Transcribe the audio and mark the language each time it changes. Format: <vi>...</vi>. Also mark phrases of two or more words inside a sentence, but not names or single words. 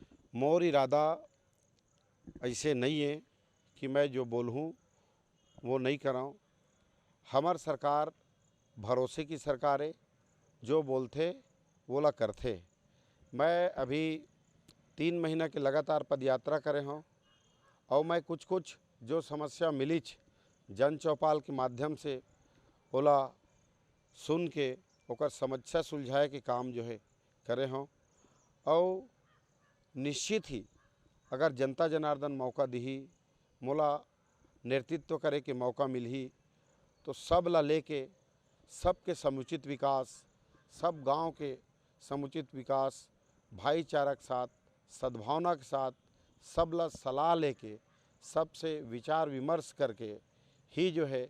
<hne>मोर इरादा ऐसे नहीं है कि मैं जो बोलूँ वो नहीं कराऊँ। हमार सरकार भरोसे की सरकार है, जो बोलते वो ला करते। मैं अभी 3 महीना के लगातार पदयात्रा करे हूँ और मैं कुछ कुछ जो समस्या मिली जन चौपाल के माध्यम से ओला सुन के ओकर समस्या सुलझाए के काम जो है करे हों। और निश्चित ही अगर जनता जनार्दन मौका दी, मोला नेतृत्व करे के मौका मिलही तो सब ला लेके सबके समुचित विकास, सब गांव के समुचित विकास, भाईचारा के साथ, सद्भावना के साथ सब ला सलाह लेके सबसे विचार विमर्श करके ही जो है।</hne>